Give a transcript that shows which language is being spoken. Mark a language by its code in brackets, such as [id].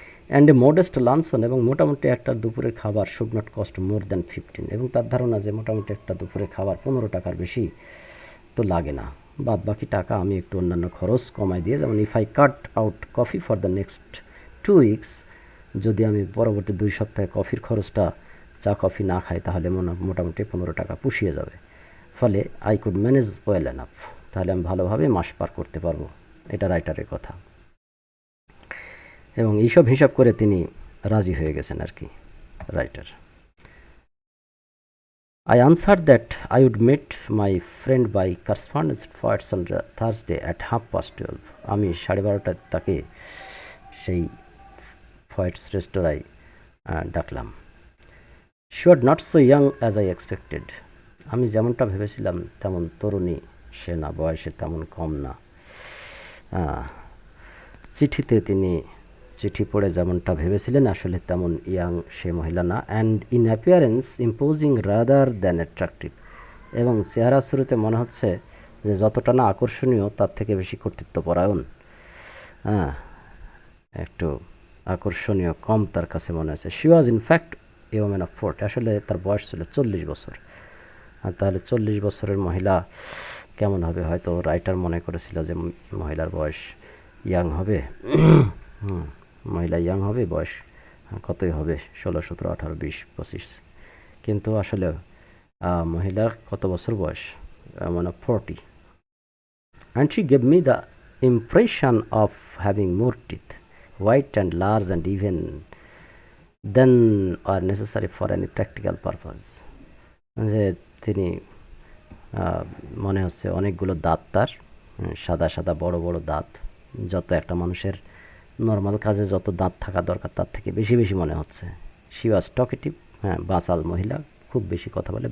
[en] and a modest luncheon, [bn] এবং মোটামুটি একটা দুপুরের খাবার [en] should not cost more than 15, [bn] এবং তার ধারণা যে মোটামুটি একটা দুপুরের খাবার 15 টাকার বেশি তো লাগে না, বাদ বাকি টাকা আমি একটু অন্যান্য খরচ কমাই দিয়ে, যেমন [en] if I cut out coffee for the next 2 weeks, [bn] যদি আমি পরবর্তী 2 সপ্তাহে কফির খরচটা চা কফি না খাই তাহলে মোটামুটি 15 টাকা পুষিয়ে যাবে। ফলে [en] I could manage well enough, [bn] তাহলে আমি ভালোভাবে মাস পার করতে পারবো, এটা রাইটারের কথা। এবং এইসব হিসাব করে তিনি রাজি হয়ে গেছেন আর কি, writer. [en] I answered that I would meet my friend by correspondence poets on Thursday at 12:30. [bn] আমি 12:30 তাকে সেই ফয়েটস রেস্তোরাঁয় ডাকলাম। [en] She was not so young as I expected. [bn] আমি যেমনটা ভেবেছিলাম তেমন তরুণী সে না, বয়সে তেমন কম না। চিঠিতে তিনি চিঠি পড়ে যেমনটা ভেবেছিলেন আসলে তেমন ইয়াং সে মহিলা না। [en] and in appearance imposing rather than attractive, [bn] এবং চেহারা শুরুতে মনে হচ্ছে যে যতটা না আকর্ষণীয় তার থেকে বেশি কর্তৃত্বপরায়ণ, একটু আকর্ষণীয় কম তার কাছে মনে হচ্ছে। [en] she was in fact a woman of 40, [bn] আসলে তার বয়স ছিল 40 বছর। আর তাহলে 40 বছরের মহিলা কেমন হবে? হয়তো রাইটার মনে করেছিল যে মহিলার বয়স ইয়াং হবে। মহিলা ইয়াং হবে, বয়স কতই হবে, 16, 17, 18, 20, 25, কিন্তু আসলে মহিলার কত বছর বয়স? মানে 40. [en] And she gave me the impression of having more teeth, white and large and even than are necessary for any practical purpose. [bn] যে তিনি মনে হচ্ছে অনেকগুলো দাঁত, তার সাদা সাদা বড় বড় দাঁত, যত একটা মানুষের নর্মাল কাজে যত দাঁত থাকা দরকার তার থেকে বেশি বেশি মনে হচ্ছে। [en] she was talkative, [bn] বাসাল মহিলা, খুব বেশি কথা বলে।